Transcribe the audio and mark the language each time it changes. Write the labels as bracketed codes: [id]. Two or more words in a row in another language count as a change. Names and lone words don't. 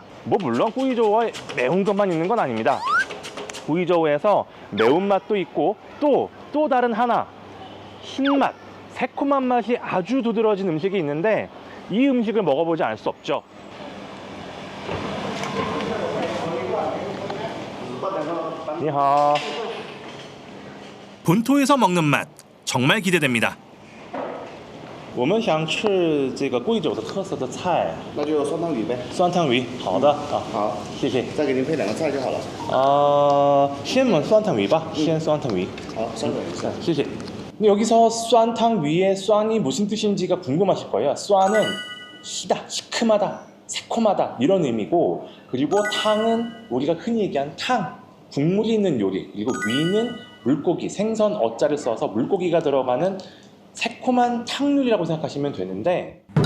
[ko] 물론 구이저우에 매운 것만 있는 건 아닙니다. 구이저우에서 매운맛도 있고 또 다른 하나 신맛, 새콤한 맛이 아주 두드러진 음식이 있는데 이 음식을 먹어보지 않을 수 없죠. [zh] 니하오. [ko] 본토에서 먹는 맛 정말 기대됩니다. [zh] 我们想吃这个贵州的特色的菜，那就酸汤鱼呗。酸汤鱼。好的啊，好，谢谢。再给您配2个菜就好了。先焖酸汤鱼吧，先酸汤鱼。好，酸汤鱼。谢谢. [ko] 근데 여기서 酸汤 위에酸이 무슨 뜻인지가 궁금하실 거예요. 酸은 시다, 시큼하다, 새콤하다 이런 의미고, 그리고 탕은 우리가 흔히 얘기한 탕, 국물이 있는 요리, 그리고 위는 물고기, 생선 어자를 써서 물고기가 들어가는 새콤한 탕류리라고 생각하시면 되는데,